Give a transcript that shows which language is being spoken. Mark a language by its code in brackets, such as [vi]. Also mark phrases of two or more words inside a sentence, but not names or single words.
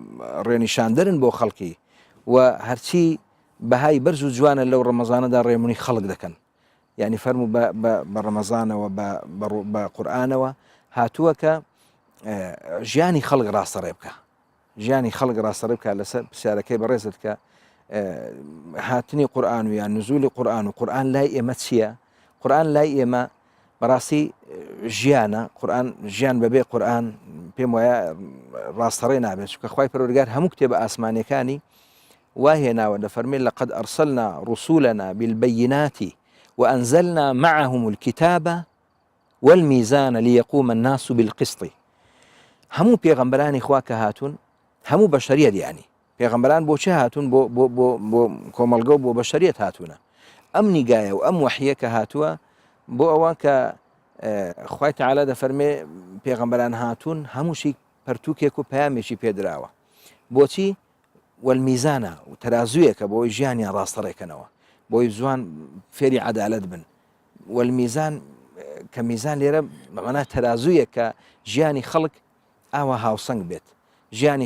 [ckb] ڕێنیشاندەرن بۆ خەڵکی و هەرچی بەهای بەرز و جوانە لەو ڕەمەزانەدا ڕێمونی خەڵک دەکەن یعنی فەرموو بە ڕەمەزانەوە بە قورئانەوە هاتووە کە ژیانی خەڵک ڕاستەڕێ بکە ژیانی خەڵک ڕاستەڕێ بکە لەسەر پرسیارەکەی بەڕێزت کە هاتنی قورئان و یان نزولی قورئان و قورئان لای ئێمە چییە؟ قورئان لای ئێمە بەڕاستی ژیانە قورئان ژیان بەبێ قورئان پێم وایە ڕاستەڕێ نابێت چونکە خوای پەروەردگار هەموو کتێبە ئاسمانیەکانی واهێناوە دەفەرمێت [ar] لقد أرسلنا رسولنا بالبينات وأنزلنا معهم الكتاب والميزان ليقوم الناس بالقسط [ckb] هەموو پێغەمبەرانی خوا کە هاتوون هەموو بەشەریەت یعنی پێغەمبەران بۆ چه هاتوون بۆ کۆمەڵگە و بۆ بەشەریەت هاتوونە ئەم نیگایە و ئەم وەحیە کە هاتووە بۆ ئەوە کە خوای تەعالا دەفەرمێ پێغەمبەران هاتوون هەمووشی پەرتووکێک و پەیامێکی پێدراوە بۆچی والمیزانە و تەرازوویەکە بۆی ژیانیان ڕاستەڕێکەنەوە بۆی جوان فێری عەدالەت بن والمیزان کە میزان لێرە بەمەنا تەرازوویە کە ژیانی خەڵک ئاوا هاوسەنگ بێت ژیانی